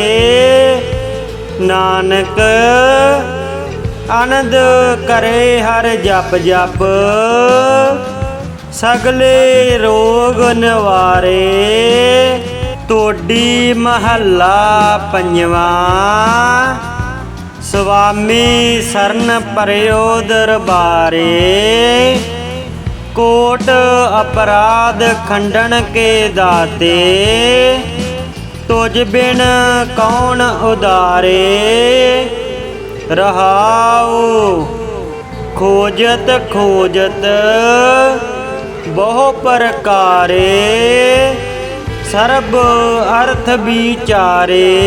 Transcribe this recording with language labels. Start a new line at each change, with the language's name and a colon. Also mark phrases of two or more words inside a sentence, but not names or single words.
Punjabi: ਨਾਨਕ ਆਨੰਦ ਕਰੇ ਹਰ ਜਪ ਜਪ, ਸਗਲੇ ਰੋਗ ਨਿਵਾਰੇ। ਟੋਡੀ ਮਹੱਲਾ ਪੰਜਵਾਂ। ਸੁਆਮੀ ਸਰਨ ਪਰਿਓ ਦਰਬਾਰੇ, ਕੋਟ ਅਪਰਾਧ ਖੰਡਨ ਕੇ ਦਾਤੇ, ਤੁਝ ਬਿਨ ਕੌਣ ਉਦਾਰੇ। ਰਹਾਉ ਖੋਜਤ ਖੋਜਤ ਬਹੁ ਪ੍ਰਕਾਰੇ, ਸਰਬ ਅਰਥ ਵਿਚਾਰੇ।